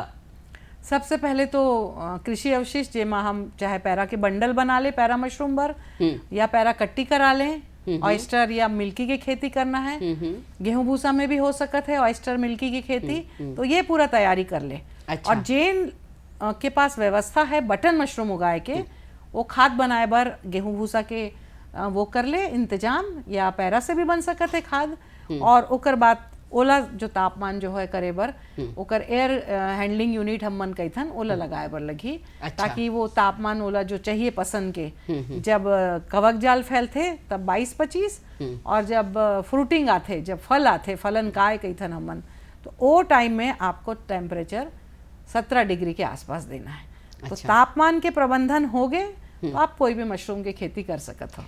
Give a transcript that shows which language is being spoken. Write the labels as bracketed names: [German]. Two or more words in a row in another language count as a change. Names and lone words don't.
[Chhattisgarhi] सबसे पहले तो कृषि अवशिष्ट जेमा हम चाहे पैरा के बंडल बना ले पैरा मशरूम बर, या पैरा कट्टी करा लें। ऑयस्टर या मिल्की की खेती करना है, गेहूं भूसा में भी हो सकत है ऑयस्टर मिल्की की खेती, तो ये पूरा तैयारी कर ले। अच्छा। और जिन के पास व्यवस्था है बटन मशरूम उगाए के, वो खाद बनाए बर गेहूं भूसा के वो कर ले इंतजाम, या पैरा से भी बन सकत है खाद। और ओकर बाद ओला जो तापमान जो है करे बर ओकर [English] air handling unit [Chhattisgarhi] हम मन कहथन ओला लगाए बर लगी। अच्छा। ताकि वो तापमान ओला जो चाहिए पसंद के, जब कवक जाल फैलते तब 22-25, और जब फ्रूटिंग आते, जब फल आते, फलन काय कहथन हमन, तो वो टाइम में आपको टेम्परेचर 17 डिग्री के आसपास देना है। तो तापमान के प्रबंधन हो गए तो आप कोई भी मशरूम की खेती कर सकत हो।